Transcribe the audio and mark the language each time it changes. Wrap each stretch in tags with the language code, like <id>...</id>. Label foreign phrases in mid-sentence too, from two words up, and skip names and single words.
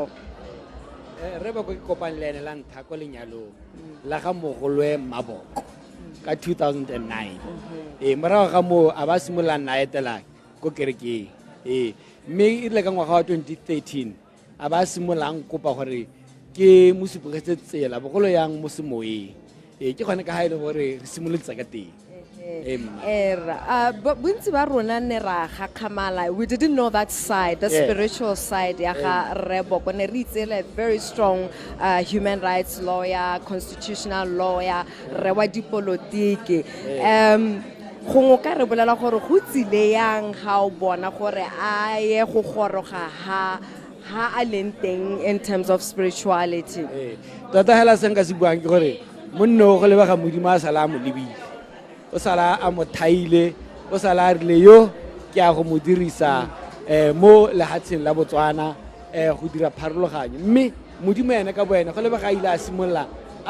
<tn>Reboko ke kopane le ene la ntha ko lenyalo la ga mogolwe Maboko ka 2009 morago ga mo a ba simola nna etela ko kerekeng mme e ile ka ngwaga wa 2013 a ba simolang kopa gore ke mosupogetse tsela bogolo yang mo semoyeng ke gone ka ha ile gore re simolotse ka teng bontsi ba rona ne ra gakgamala</tn> <en>we didn't know that side the spiritual side</en> <tn>ya ga Reboko ne re itsele</tn> <en>very strong human rights lawyer constitutional lawyer</en> <tn>re wa dipolotiki go ka re bolela gore go tsile yang ga o bona gore a ye go goroga ha a leng teng</tn> <en>in terms of spirituality</en> <tn>tota hela senka se buang ke gore monno go lebega modimo a sala mo lebile o sala a mo thaile o sala rile yo ke a go mo dirisa mo lehatsheng la Botswana go dira pharologanyo mme modimo ene ka boena go lebega ile a simolla a</tn>